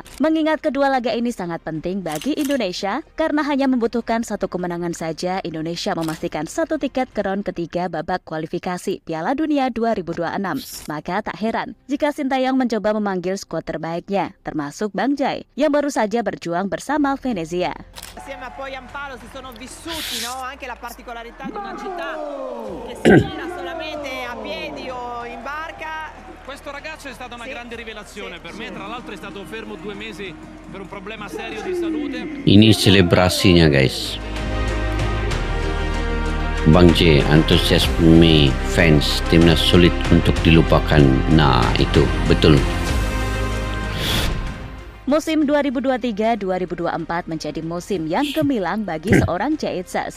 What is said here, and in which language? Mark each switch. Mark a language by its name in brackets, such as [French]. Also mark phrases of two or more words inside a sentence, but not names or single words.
[Indonesian] Mengingat kedua laga ini sangat penting bagi Indonesia karena hanya membutuhkan satu kemenangan saja, Indonesia memastikan satu tiket ke round ketiga babak kualifikasi Piala Dunia 2026. Maka tak heran jika Sintayong mencoba memanggil skuad terbaiknya, termasuk Bang Jai yang baru saja berjuang bersama Venezia. [Italian] Assieme a poi Ampalo si sono vissuti, no? Anche la particolarità di una città che si gira solamente a piedi o in barca. Questo ragazzo è stata una grande rivelazione per me, tra l'altro è stato fermo 2 mesi per un problema serio di salute. [Indonesian] Ini selebrasinya guys. Bang J, antusiasme fans timnas sulit untuk dilupakan. Nah itu betul. Musim 2023-2024 menjadi musim yang gemilang bagi seorang JHS.